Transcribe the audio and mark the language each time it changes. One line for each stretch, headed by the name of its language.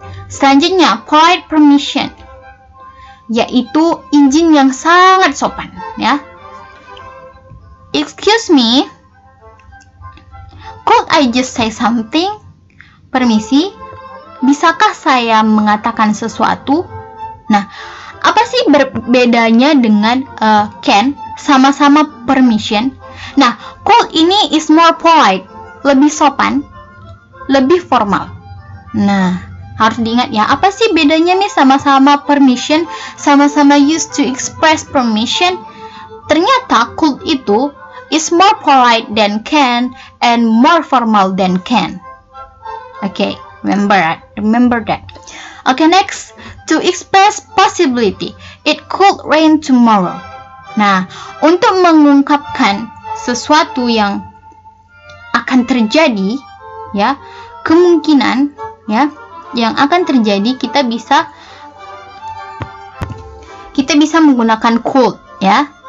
Indonesian: Selanjutnya, polite permission, yaitu izin yang sangat sopan, ya.
English: Excuse me, could I just say something?
Indonesian: Permisi, bisakah saya mengatakan sesuatu? Nah, apa sih bedanya dengan can? Sama-sama permission. Nah, could ini
English: is more polite,
Indonesian: lebih sopan, lebih formal. Nah, harus diingat ya, apa sih bedanya nih sama-sama permission, sama-sama
English: used to express permission?
Indonesian: Ternyata could itu
English: is more polite than can and more formal than can. Okay, remember that. Okay, next, to express possibility. It could rain tomorrow.
Indonesian: Nah, untuk mengungkapkan sesuatu yang akan terjadi, ya, kemungkinan, ya, yang akan terjadi, kita bisa menggunakan could, ya.